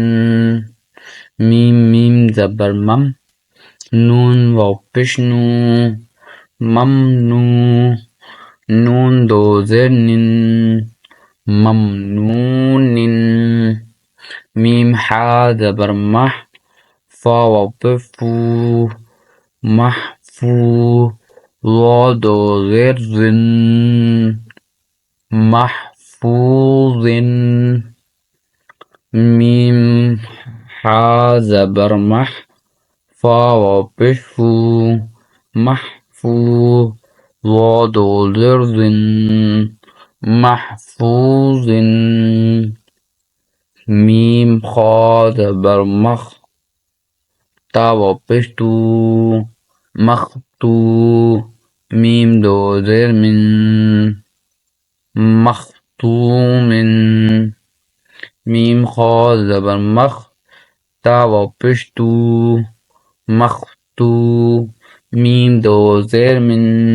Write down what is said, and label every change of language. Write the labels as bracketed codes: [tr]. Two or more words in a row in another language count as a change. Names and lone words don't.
[ur] میم زبر مم نون واپش نو ممنو نون دو زیر نن ممنونن میم حا زبر مح فا واپس فو محفو وا دو زیر زن محفوظ میم حا زبر مح فا واپس فو محفو وا دو زیر زن محفوظ میم خا زبر مخ تا واپس تو مختو میم دو زیر من مختومن میم خا زبر مخ تا واپس تو مختو میم دو زیر من